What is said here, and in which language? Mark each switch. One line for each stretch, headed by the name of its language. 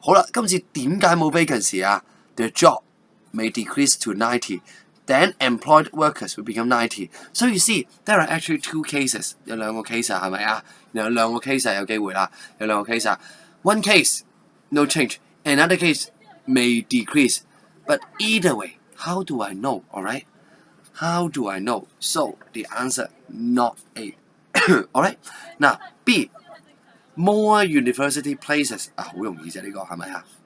Cantonese: 好啦，今次點解冇 vacancy 啊？
English: The job may decrease to 90. Then employed workers will become 90. So you see, there are actually two cases.
Cantonese: 有兩個 case 啊，係咪啊？有兩個 case 有機會啦，有兩個 case 啊。
English: One case, no change. Another case may decrease. But either way, how do I know? Alright? How do I know? So the answer, not A. Alright? Now, B. More university places.
Cantonese: 啊，好容易啫呢個係咪啊？